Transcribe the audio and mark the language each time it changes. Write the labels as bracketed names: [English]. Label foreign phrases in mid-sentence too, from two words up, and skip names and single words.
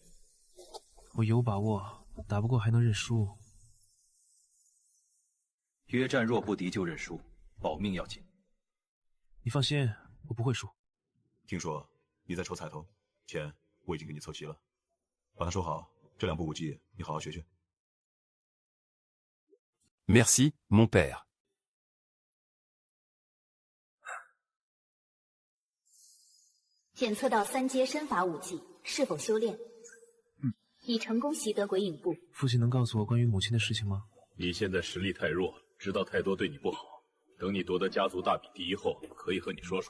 [Chinese] 我有把握，打不过还能认输。约战若不敌就认输，保命要紧。你放心，我不会输。听说你在抽彩头？钱我已经给你凑齐了，把它收好。这2部武技你好好学学。 [French] Merci, mon père. [Chinese] 检测到3阶身法武技，是否修炼？已成功习得鬼影步。父亲能告诉我关于母亲的事情吗？你现在实力太弱，知道太多对你不好。等你夺得家族大比第1后，可以和你说说。